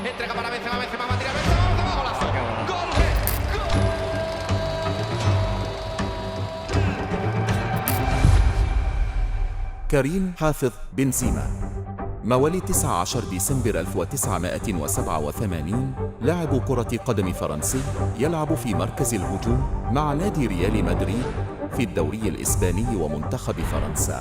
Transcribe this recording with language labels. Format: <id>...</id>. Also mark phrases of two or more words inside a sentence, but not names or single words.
<es>llega para Benzema, Benzema va a tirar, Benzema, Benzema, golazo. ¡Gol!</es> <ar>كريم حافظ بنزيما، مواليد 19 ديسمبر 1987، لاعب كرة قدم فرنسي يلعب في مركز الهجوم مع نادي ريال مدريد في الدوري الإسباني ومنتخب فرنسا.</ar>